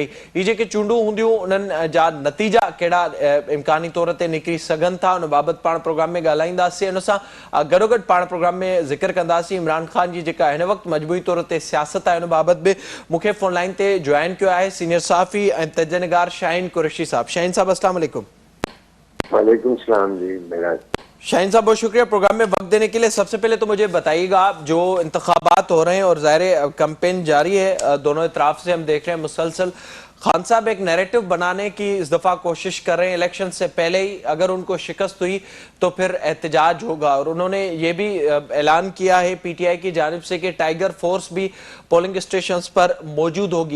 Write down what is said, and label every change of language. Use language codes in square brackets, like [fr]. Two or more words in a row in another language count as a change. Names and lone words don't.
[sd] हीअ जेके चूंडूं हूंदियूं उन्हनि जा नतीजा कहिड़ा इम्कानी तौर ते निकिरी सघनि था, उन बाबति पाण प्रोग्राम में ॻाल्हाईंदासीं। उन सां गॾोगॾु पाण प्रोग्राम में ज़िक्र कंदासीं इमरान ख़ान जी जेका हिन वक़्तु मजमूई तौर ते सियासत आहे उन बाबति बि मूंखे [en] phone line [sd] ते जॉइन कयो आहे सीनियर सहाफ़ी ऐं तजनिगार शाहीन कुरैशी साहब। शाहीन साहब [ar] السلام علیکم. وعلیکم السلام [sd] जी मेराज। [ur] شاہین صاحب بہت شکریہ پروگرام میں وقت دینے کے لیے۔ سب سے پہلے تو مجھے بتائیےگا، جو انتخابات ہو رہے ہیں اور ظاہر کیمپین جاری ہے، دونوں اطراف سے ہم دیکھ رہے ہیں مسلسل خان صاحب ایک نیریٹو بنانے کی اس دفعہ کوشش کر رہے ہیں. الیکشن سے پہلے ہی اگر ان کو شکست ہوئی تو پھر احتجاج ہوگا، اور انہوں نے یہ بھی اعلان کیا ہے پی ٹی آئی کی جانب سے کہ [en] tiger force [ur] بھی [en] polling stations [ur] پر موجود ہوگی.